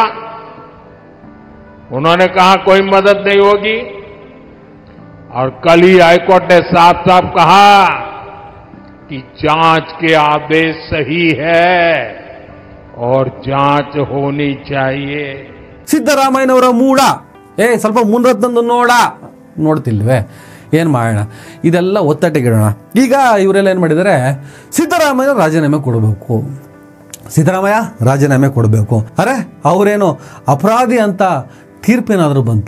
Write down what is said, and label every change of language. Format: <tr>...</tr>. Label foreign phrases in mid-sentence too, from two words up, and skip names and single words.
<hi>उन्होंने कहा कोई मदद नहीं होगी, और कल ही हाईकोर्ट ने साफ साफ कहा कि जांच के आदेश सही है और जांच होनी चाहिए।</hi> <kn>ಸಿದ್ದರಾಮಯ್ಯನವರ ಮೂಡ, ಸ್ವಲ್ಪ ಮುನಿರತ್ನಂದು ನೋಡ್ತಿಲ್ವೇ? ಏನು ಮಾಡೋಣ? ಇದೆಲ್ಲ ಒತ್ತಟ್ಟಿಗಿಡೋಣ. ಈಗ ಇವರೆಲ್ಲ ಏನು ಮಾಡಿದ್ದಾರೆ, ಸಿದ್ದರಾಮಯ್ಯ ರಾಜೀನಾಮೆ ಕೊಡಬೇಕು, ಸಿದ್ದರಾಮಯ್ಯ ರಾಜೀನಾಮೆ ಕೊಡಬೇಕು. ಅರೆ ಅವರೇನು ಅಪರಾಧಿ ಅಂತ ತೀರ್ಪೇನಾದರೂ ಬಂತ?</kn>